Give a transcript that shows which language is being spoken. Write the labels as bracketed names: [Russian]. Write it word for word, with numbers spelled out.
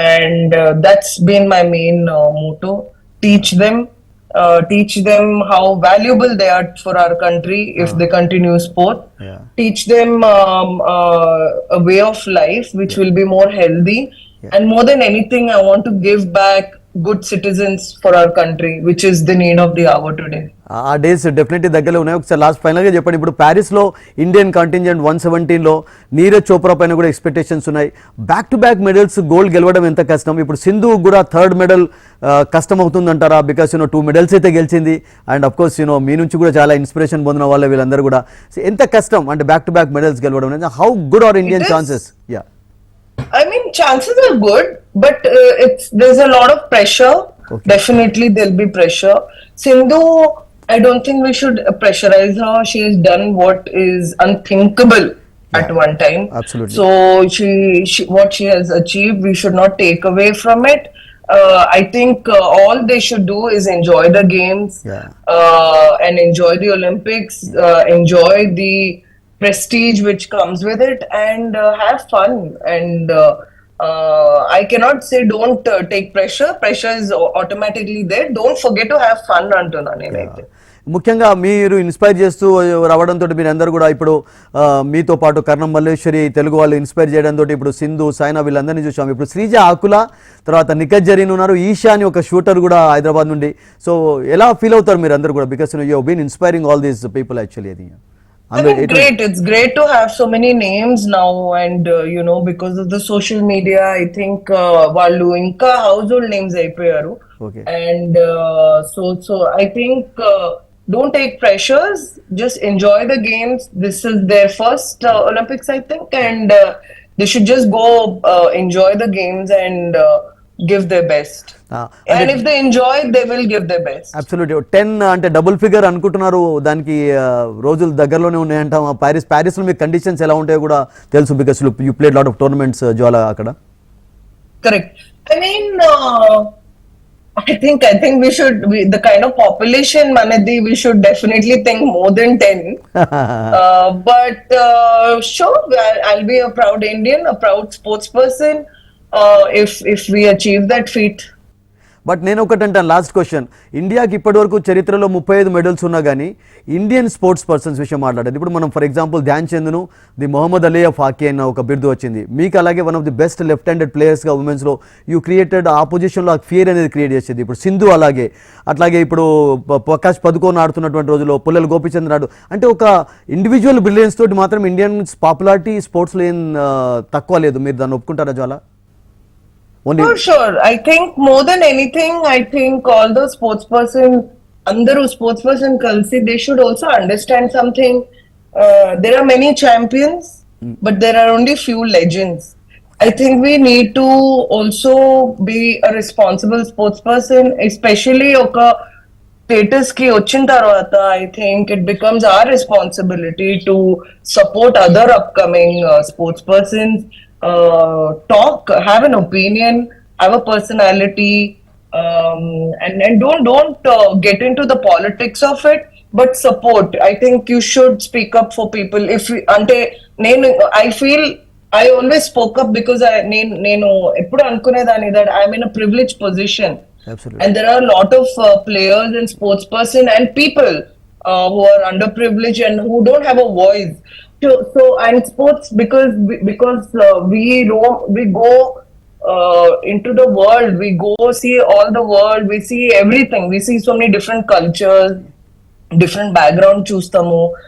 [English] And uh, that's been my main uh, motto. Teach them, uh, teach them how valuable they are for our country if they continue sport. Yeah Teach them um, uh, a way of life which will be more healthy. And more than anything, I want to give back good citizens for our country, which is the need of the hour today. [Telugu] ఆ days definitely దగ్గరలో ఉన్నాయి. ఒకసారి last ఫైనల్గా చెప్పండి, ఇప్పుడు ప్యారిస్లో Indian contingent one సెవెంటీన్లో నీరజ్ చోప్రా పైన కూడా ఎక్స్పెక్టేషన్స్ ఉన్నాయి. Back to back medals gold గెలవడం ఎంత కష్టం? ఇప్పుడు సింధు కూడా థర్డ్ మెడల్ కష్టం అవుతుంది అంటారా? బికాస్ యూనో టూ మెడల్స్ అయితే గెలిచింది, అండ్ అఫ్ కోర్స్ యూనో మీ నుంచి కూడా చాలా ఇన్స్పిరేషన్ పొందిన వాళ్ళే వీళ్ళందరూ కూడా. So, ఎంత కష్టం అంటే బ్యాక్ టు బ్యాక్ మెడల్స్ గెలవడం? [English] How good are It Indian is. ఛాన్సెస్? Yeah I mean, chances are good, but uh, it's there's a lot of pressure. Okay Definitely, there'll be pressure. Sindhu, I don't think we should uh, pressurize her. She has done what is unthinkable yeah at one time. Absolutely So she, she what she has achieved, we should not take away from it. Uh, I think uh, all they should do is enjoy the games yeah uh, and enjoy the Olympics, uh, enjoy the prestige which comes with it, and uh, have fun. And uh, uh, I cannot say don't uh, take pressure. Pressure is au- automatically there. Don't forget to have fun, Antuna. [Telugu] Yeah ముఖ్యంగా మీరు inspire చేస్తూ రావడంతో మీరందరూ కూడా ఇప్పుడు ఆ, మీతో పాటు కర్ణం మల్లేశ్వరి తెలుగు వాళ్ళు ఇన్స్పైర్ చేయడంతో ఇప్పుడు సింధు, సాయినా వీళ్ళందరినీ చూసాం. ఇప్పుడు శ్రీజ ఆకుల, తర్వాత నిఖత్ జరీన్ ఉన్నారు, ఈషా అని ఒక షూటర్ కూడా హైదరాబాద్ నుండి. సో ఎలా ఫీల్ అవుతారు మీరు అందరూ కూడా? [English] Because you been inspiring all these people actually. [Telugu] అది [English] I [Telugu] అందులో [English] mean, [Telugu] ఎటువంటి [English] great. It's great to have so many names now, and uh, you know, because of the social media, I think uh, [Telugu] వాళ్ళు ఇంకా [English] household names [Telugu] అయిపోయారు. Okay [English] And uh, so, so I think uh, don't take pressures. Just enjoy the games. This is their first uh, Olympics, I think, and uh, They should just go uh, enjoy the games and uh, give their best. Ah, And if they enjoy it, they will give their best. [Telugu] Absolute ten అంటే double figure అనుకుంటున్నారు. దానికి ఆ, రోజులు దగ్గరలోనే ఉన్నాయంటాం. ఆ Paris ప్యారిస్లో మీ conditions ఎలా ఉంటాయో కూడా తెలుసు, [English] because you played lot of tournaments [Telugu] Jwala అక్కడ. [English] Correct. I mean, uh, I think I think we should we, the kind of population, Manadi, we should definitely think more than ten. Uh, but uh, sure, I'll, I'll be a proud Indian, a proud sports person. Uh, if if we achieve that feat. [Telugu] But నేను ఒకటి అంటాను, last question. ఇండియాకి ఇప్పటివరకు చరిత్రలో ముప్పై ఐదు medals ఉన్నా కానీ ఇండియన్ స్పోర్ట్స్ పర్సన్స్ విషయం మాట్లాడేది. ఇప్పుడు మనం ఫర్ ఎగ్జాంపుల్ ధ్యాన్ చంద్ను the Mohammad Ali of hockey అన్న ఒక బిరుదు వచ్చింది. మీకు అలాగే one of the best left handed ప్లేయర్స్గా ఉమెన్స్లో [English] you created [Telugu] ఆపోజిషన్లో ఆ ఫియర్ అనేది క్రియేట్ చేసేది. ఇప్పుడు సింధు అలాగే, అట్లాగే ఇప్పుడు ప- ప్రకాష్ పదుకోన్ ఆడుతున్నటువంటి రోజుల్లో పుల్లల గోపిచంద్ ఆడు, అంటే ఒక ఇండివిజువల్ బ్రిలియన్స్ తోటి మాత్రం ఇండియన్స్ పాపులారిటీ స్పోర్ట్స్లో ఏం ఆ, తక్కువ లేదు. మీరు దాన్ని ఒప్పుకుంటారా జ్వాల? Only [English] For sure. I think more than anything, I think all the sports person, Andaru sports person Kalsi, they should also understand something. Uh, there are many champions, but there are only few legends. I think we need to also be a responsible sports person, especially Oka status ki [Telugu] వచ్చిన తర్వాత [English] I think it becomes our responsibility to support other upcoming uh, sports persons, uh, talk, have an opinion, have a personality, um, and and don't don't uh, get into the politics of it, but support. I think you should speak up for people. If you- [Telugu] అంటే నేను [English] I feel I always spoke up because I [Telugu] నేను నేను ఎప్పుడు అనుకునేదాన్ని [English] that I'm in a privileged position. Absolute And there are a lot of uh, players and sports person and people uh, who are underprivileged and who don't have a voice. So, so and sports, because we- because uh, we roam, we go uh, into the world, we go see all the world, we see everything, we see so many different cultures, different background చూస్తాము.